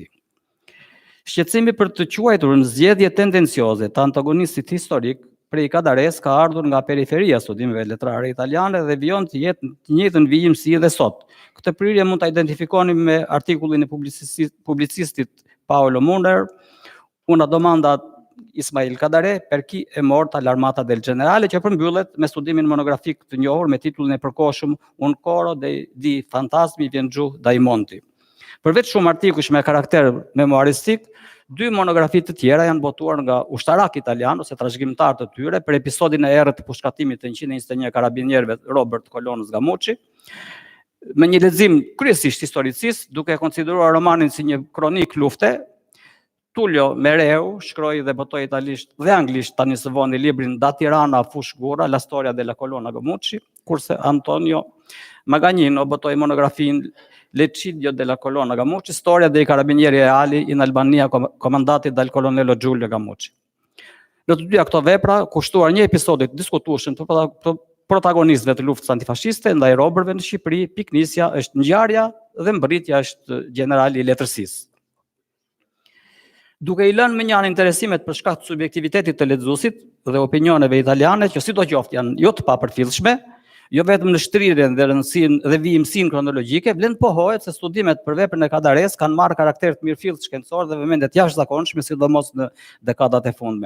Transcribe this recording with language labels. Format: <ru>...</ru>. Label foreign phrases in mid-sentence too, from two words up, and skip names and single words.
<sq>Shqetësimi për të quajtur në zgjedhje tendencioze të antagonistit historik prej Kadares ka ardhur nga periferia studimeve letrare italiane dhe vijon të jetë të njëjtën vijim si edhe sot. Këtë prirje mund ta identifikoni me artikullin e publicistit Paolo Muner, Una domanda Ismail Kadare, per chi è morta l'armata del generale, që përmbyllet me studimin monografik të njohur me titullin e përkohshëm Un coro di fantasmi vien giù dai monti. Përveç shumë artikush me karakter memoaristik, dy monografi të tjera janë botuar nga ushtarak italian ose trashëgimtar të tyre për episodin e errët të pushkatimit të 121 karabinierëve Robert Colonës Gamuçi, me një lexim kryesisht historicist, duke konsideruar romanin si një kronik lufte. Tullio Mereu shkroi dhe botoi italisht dhe anglisht tani së voni librin Da Tirana fu Shgura, la storia della colonna Gamuçi, kurse Antonio Magagnino botoi monografin L'eccidio della colonna Gamuçi, storia dei carabinieri reali in Albania comandati dal colonnello Giulio Gamuçi. Në të dyja këto vepra kushtuar një episodit diskutueshëm të protagonistëve të luftës antifashiste ndaj robërve në Shqipëri, piknisja është ngjarja dhe mbërritja është generali i letërsisë. Duke i lënë me një anë interesimet për shkak të subjektivitetit të lexuesit dhe opinioneve italiane që sidoqoftë janë jo të papërfillshme, jo vetëm në shtrirjen dhe rëndësinë dhe vijimsinë kronologjike, vlen pohohet se studimet për veprën e Kadares kanë marrë karakter të mirëfillt shkencor dhe vëmendje të jashtëzakonshme, sidomos në dekadat e fundme.</sq>